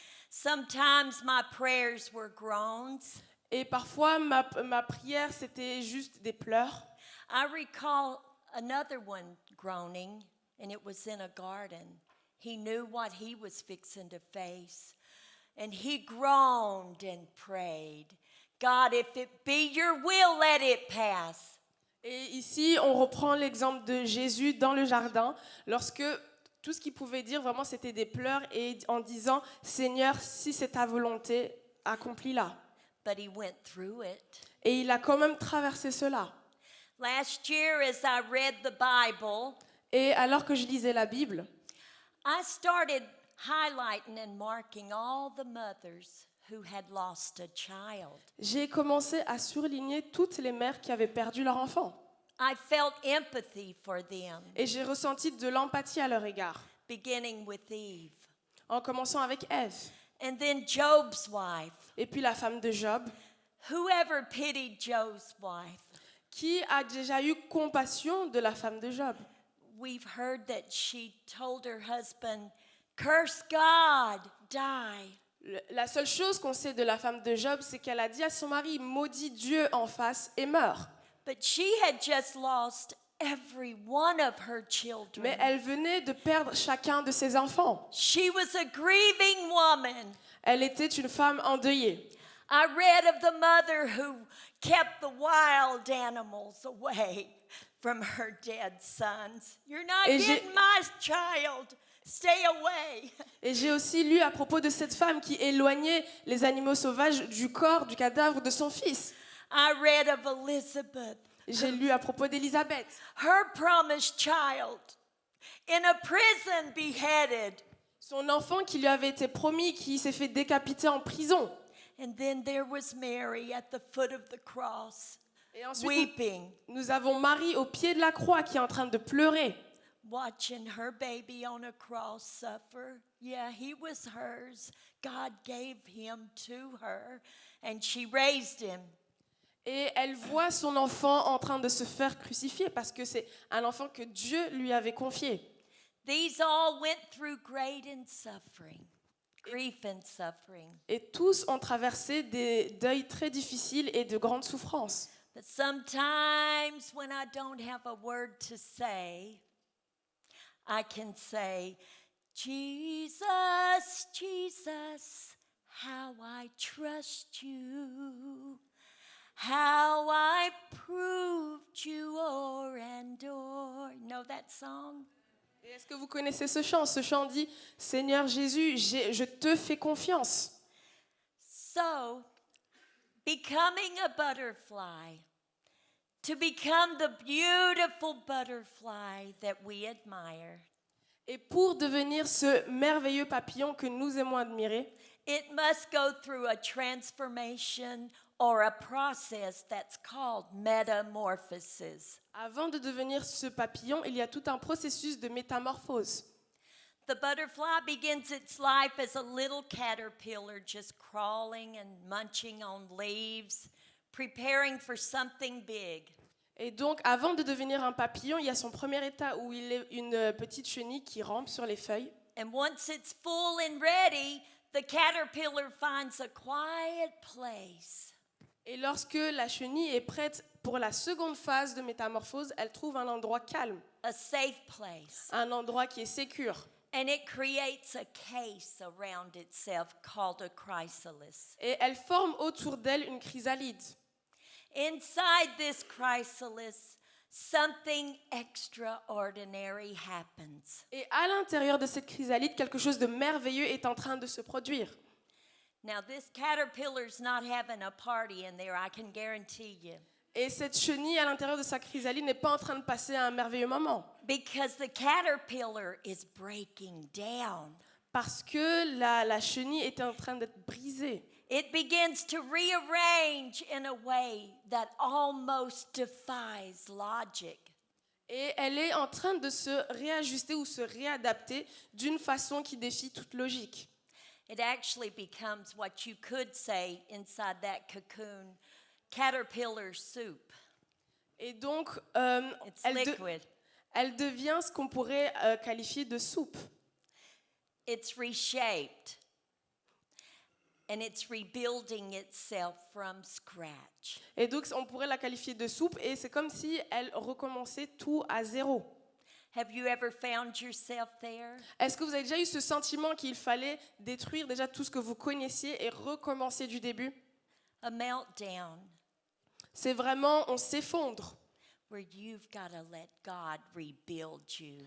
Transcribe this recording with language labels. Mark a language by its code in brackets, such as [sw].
[en] Sometimes my prayers were groans. [fr] Et parfois, ma prière, c'était juste des pleurs. [en] I recall another one groaning, and it was in a garden. He knew what he was fixing to face. And he groaned and prayed, God, if it be your will, let it pass. [fr] Et ici, on reprend l'exemple de Jésus dans le jardin, lorsque tout ce qu'il pouvait dire, vraiment, c'était des pleurs, et en disant, Seigneur, si c'est ta volonté, accomplis-la. [en] But he went through it. [fr] Et il a quand même traversé cela. [en] Last year, as I read the Bible, [fr] Et alors que je lisais la Bible, [en] I started highlighting and marking all the mothers who had lost a child. [fr] j'ai commencé à surligner toutes les mères qui avaient perdu leur enfant. [en] I felt empathy for them, [fr] Et j'ai ressenti de l'empathie à leur égard, [en] beginning with Eve. [fr] en commençant avec Ève. [en] And then Job's wife. [fr] Et puis la femme de Job, [en] Whoever pitied Job's wife? [fr] qui a déjà eu compassion de la femme de Job. [en] We've heard that she told her husband, curse God, die. [fr] La seule chose qu'on sait de la femme de Job, c'est qu'elle a dit à son mari, maudit Dieu en face et meurs. [en] But she had just lost every one of her children. [fr] Mais elle venait de perdre chacun de ses enfants. [en] She was a grieving woman. [fr] Elle était une femme endeuillée. [en] I read of the mother who kept the wild animals away from her dead sons. You're not [fr] Et [en] getting my child. Stay away. [fr] Et j'ai aussi lu à propos de cette femme qui éloignait les animaux sauvages du corps, du cadavre de son fils. [en] I read of Elizabeth. [fr] J'ai lu à propos d'Élisabeth. [en] Her promised child in a prison beheaded. [fr] Son enfant qui lui avait été promis, qui s'est fait décapiter en prison. [en] And then there was Mary at the foot of the cross, [fr] Et ensuite, [en] weeping, [fr] nous avons Marie au pied de la croix qui est en train de pleurer. [en] watching her baby on a cross suffer. Yeah, he was hers. God gave him to her, and she raised him. [fr] Et elle voit son enfant en train de se faire crucifier parce que c'est un enfant que Dieu lui avait confié. [en] These all went through great and suffering, grief and suffering. [fr] Et tous ont traversé des deuils très difficiles et de grandes souffrances. [en] But sometimes when I don't have a word to say, I can say, Jesus, Jesus, how I trust you, how I proved you o'er and o'er. Know that song? [fr] Et est-ce que vous connaissez ce chant? Ce chant dit « Seigneur Jésus, je te fais confiance ». [en] So, becoming a butterfly, to become the beautiful butterfly that we admire, [fr] Et pour devenir ce merveilleux papillon que nous aimons admirer, [en] it must go through a transformation or a process that's called metamorphosis. [fr] avant de devenir ce papillon, il y a tout un processus de métamorphose. [en] The butterfly begins its life as a little caterpillar just crawling and munching on leaves, preparing for something big. [fr] Et donc, avant de devenir un papillon, il y a son premier état où il est une petite chenille qui rampe sur les feuilles. [en] And once it's full and ready, the caterpillar finds a quiet place. [fr] Et lorsque la chenille est prête pour la seconde phase de métamorphose, elle trouve un endroit calme, [en] a safe place. [fr] un endroit qui est sécure. [en] And it creates a case around itself called a chrysalis. [fr] Et elle forme autour d'elle une chrysalide. [en] Inside this chrysalis, something extraordinary happens. [fr] Et à l'intérieur de cette chrysalide, quelque chose de merveilleux est en train de se produire. [en] Now, this caterpillar's not having a party in there, I can guarantee you. [fr] Et cette chenille à l'intérieur de sa chrysalide n'est pas en train de passer un merveilleux moment. [en] Because the caterpillar is breaking down. [fr] Parce que la chenille est en train d'être brisée. [en] It begins to rearrange in a way that almost defies logic. [fr] Et elle est en train de se réajuster ou se réadapter d'une façon qui défie toute logique. [en] It actually becomes what you could say inside that cocoon, caterpillar soup. [fr] Et donc, [en] It's liquid. [fr] elle devient ce qu'on pourrait qualifier de soupe. [en] It's reshaped. And it's rebuilding itself from scratch. [fr] Et donc, on pourrait la qualifier de soupe et c'est comme si elle recommençait tout à zéro. [en] Have you ever found yourself there? [fr] Est-ce que vous avez déjà eu ce sentiment qu'il fallait détruire déjà tout ce que vous connaissiez et recommencer du début? [en] A meltdown [fr] C'est vraiment, on s'effondre. [en] where you've got to let God rebuild you.